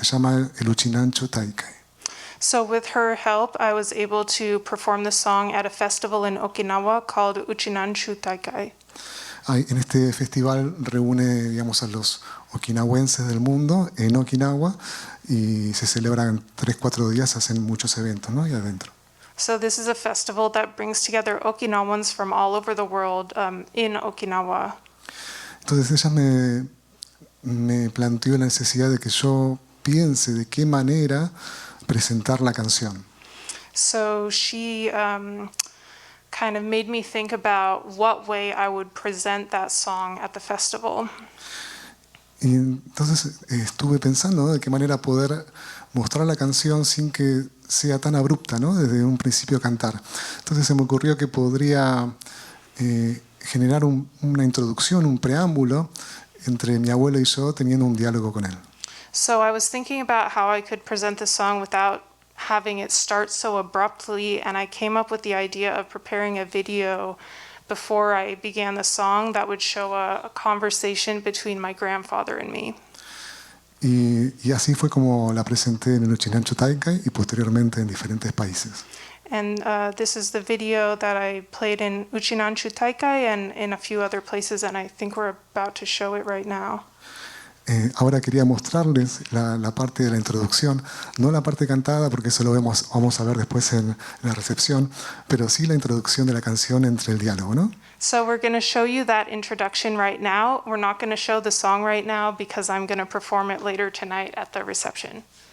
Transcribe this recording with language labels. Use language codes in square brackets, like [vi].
[es] Se llama el Uchinanchu Taikai. [en] So with her help, I was able to perform the song at a festival in Okinawa called Uchinanchu Taikai. [es] En este festival reúne, digamos, a los okinawenses del mundo en Okinawa y se celebran 3-4 días, se hacen muchos eventos, ¿no? Ahí adentro. [en] So this is a festival that brings together Okinawans from all over the world in Okinawa. [es] Entonces ella me planteó la necesidad de que yo piense de qué manera presentar la canción. [en] So she kind of made me think about what way I would present that song at the festival. [es] Y entonces estuve pensando, ¿no?, de qué manera poder mostrar la canción sin que sea tan abrupta, ¿no?, desde un principio cantar. Entonces se me ocurrió que podría generar una introducción, un preámbulo entre mi abuelo y yo, teniendo un diálogo con él. [en] So I was thinking about how I could present the song without having it start so abruptly, and I came up with the idea of preparing a video before I began the song that would show a conversation between my grandfather and me. [es] Y así fue como la presenté en el Uchinanchu Taikai y posteriormente en diferentes países. [en] And this is the video that I played in Uchinanchu Taikai and in a few other places, and I think we're about to show it right now. [es] Ahora quería mostrarles la parte de la introducción, no la parte cantada porque eso lo vamos a ver después en la recepción, pero sí la introducción de la canción entre el diálogo, ¿no? [en] So we're going to show you that introduction right now. We're not going to show the song right now because I'm going to perform it later tonight at the reception.